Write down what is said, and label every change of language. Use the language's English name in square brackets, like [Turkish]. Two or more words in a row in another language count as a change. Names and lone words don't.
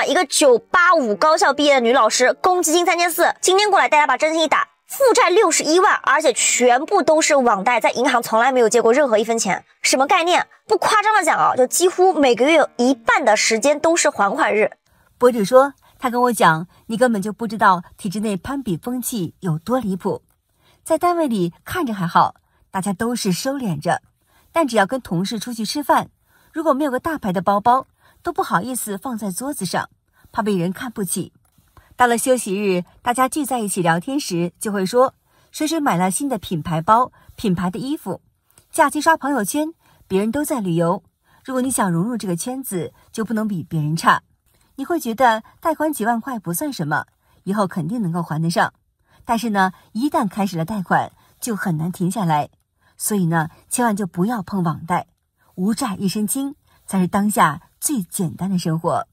[Chinese] 一個985高校畢業的女老師，公積金3400，今天過來大家把真心一打，負債61萬，而且全部都是網貸，在銀行從來沒有借過任何1分錢。什麼概念？不誇張的講啊，就幾乎每個月有1半的時間都是還款日。博主說，他跟我講，你根本就不知道體制內攀比風氣有多離譜。在單位裡看着還好，大家都是收斂着，但只要跟同事出去吃飯，如果沒有個大牌的包包，都不好意思放在桌子上，怕被人看不起。到了休息日，大家聚在一起聊天時，就會說誰誰買了新的品牌包、品牌的衣服。假期刷朋友圈，別人都在旅遊，如果你想融入這個圈子，就不能比別人差。你會覺得貸款幾萬塊不算什麼，以後肯定能夠還得上。但是呢，一旦開始了貸款，就很難停下來。所以呢，千萬就不要碰網貸，無債一身輕才是當下最簡單的生活。